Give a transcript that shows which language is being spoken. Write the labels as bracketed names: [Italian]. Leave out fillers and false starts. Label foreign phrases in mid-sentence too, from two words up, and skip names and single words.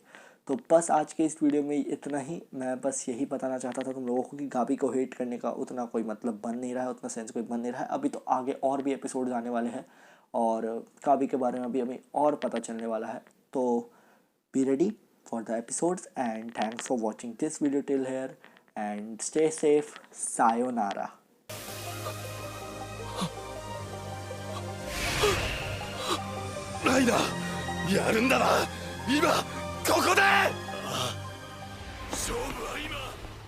[Hindi] तो बस आज के इस वीडियो में इतना ही। मैं बस यही बताना चाहता था तुम लोगों को कि गाबी को हेट करने का उतना कोई मतलब बन नहीं रहा है, उतना सेंस कोई बन नहीं रहा है। अभी तो आगे और भी एपिसोड आने वाले हैं और गाबी के बारे में अभी हमें और पता चलने वाला है। [English] तो be ready for the episodes and thanks for watching this video till here and stay safe. [Hindi] सायोनारा। [Japanese] ライダーやるんだな今ここで勝負は今